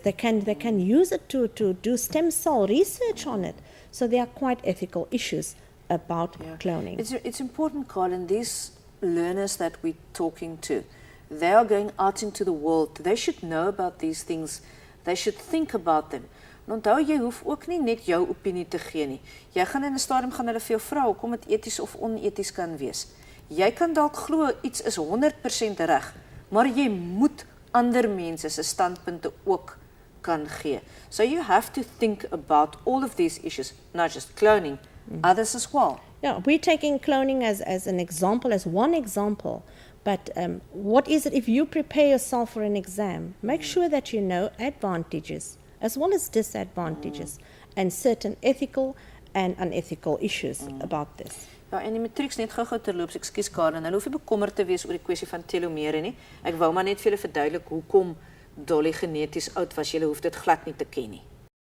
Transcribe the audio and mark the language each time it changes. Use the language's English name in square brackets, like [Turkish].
[English] They can use it to do stem cell research on it. So there are quite ethical issues about cloning. It's important, Colin, these learners that we're talking to, they are going out into the world. They should know about these things. They should think about them. [Afrikaans] En onthou, jy hoef ook nie net jou opinie te gee nie. Jy gaan in 'n stadium gaan hulle vir jou vra hoekom dit eties of oneties kan wees. Jy kan dalk glo iets is 100% reg, maar jy moet ander mense se standpunte ook kan gee. [English] So you have to think about all of these issues, not just cloning, others as well. Yeah, we're taking cloning as an example, as one example. But what is it if you prepare yourself for an exam? Make sure that you know advantages as well as disadvantages and certain ethical and unethical issues about this. [Afrikaans] Ja, en die matrieks net gou-gou terloops, ekskuus Karen, hulle hoef nie bekommerd te wees oor die kwessie van telomere nie. Ek wou maar net vir julle verduidelik hoekom Dolly geneties oud was. Julle hoef dit glad nie te ken nie.